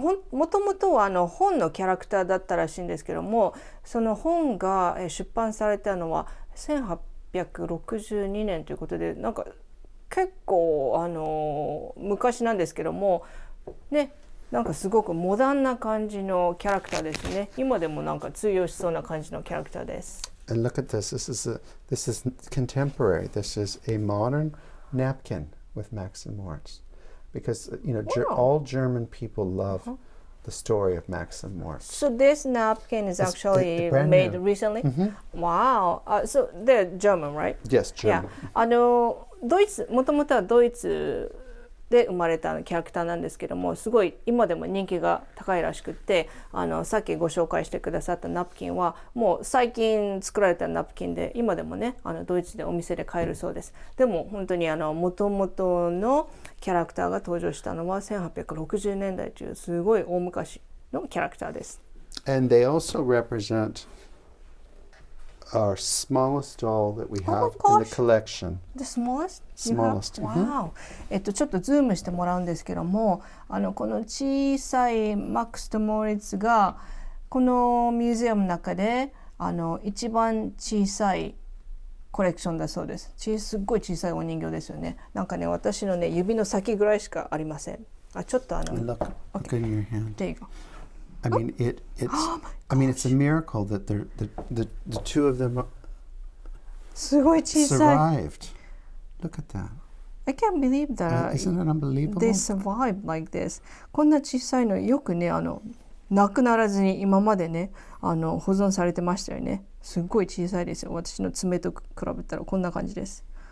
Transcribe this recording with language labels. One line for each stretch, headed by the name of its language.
Japanese: もともとは本のキャラクターだったらしいんですけども、その本が出版されたのは1862年ということで、なんか結構昔なんですけどもね、なんかすごくモダンな感じのキャラクターですね。今でもなんか通用しそうな感じのキャラクターです。
English: And look at this. This is contemporary. This is a modern napkin with Max and Moritz, because all German people love the story of Max and Moritz. So this napkin is actually made recently. Wow. So they're German, right? Yes, German. Yeah.
Japanese: ドイツ、もともとはドイツで生まれたキャラクターなんですけども、すごい今でも人気が高いらしくって、さっきご紹介してくださったナプキンはもう最近作られたナプキンで、今でもねドイツでお店で買えるそうです。でも本当に元々のキャラクターが登場したのは1860年代というすごい大昔のキャラクターです。
English: And they also represent our smallest doll that we have in the collection. The smallest? Smallest. Wow.
Japanese: ちょっとズームしてもらうんですけども、この小さいマックスとモーリッツがこのミュージアムの中で一番小さいコレクションだそうです。すっごい小さいお人形ですよね。なんかね、私のね指の先ぐらいしかありません。ちょっと
English: Look in your hand. There you go. I mean, it's a miracle that the two of them
Japanese: すごい小さい。
English: survived. Look at that. I can't believe that. Isn't it unbelievable? They survived like this.
Japanese: こんな小さいのよくねなくならずに今までね保存されてましたよね。すっごい小さいですよ。私の爪と比べたらこんな感じです。